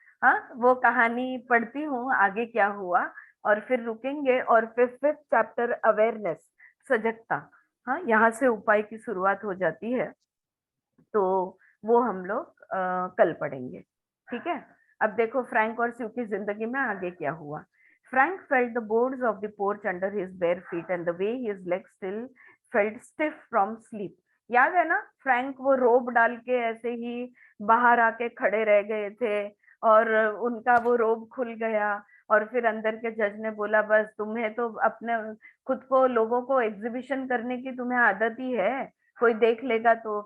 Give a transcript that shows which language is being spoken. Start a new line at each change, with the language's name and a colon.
Hindi: हाँ, वो कहानी पढ़ती हूँ आगे क्या हुआ, और फिर रुकेंगे, और फिर 5th चैप्टर अवेयरनेस, सजगता. हाँ, यहाँ से उपाय की शुरुआत हो जाती है, तो वो हम लोग कल पढ़ेंगे. ठीक है. अब देखो फ्रैंक और स्यू की जिंदगी में आगे क्या हुआ.
English: Frank felt the boards of the porch under his bare feet, and the way his legs still felt stiff from sleep.
Hindi: याद है ना, फ्रैंक वो रोब डाल के ऐसे ही बाहर आके खड़े रह गए थे, और उनका वो रोब खुल गया, और फिर अंदर के जज ने बोला बस तुम्हें तो अपने खुद को लोगों को एग्जीबिशन करने की तुम्हें आदत ही है, कोई देख लेगा तो.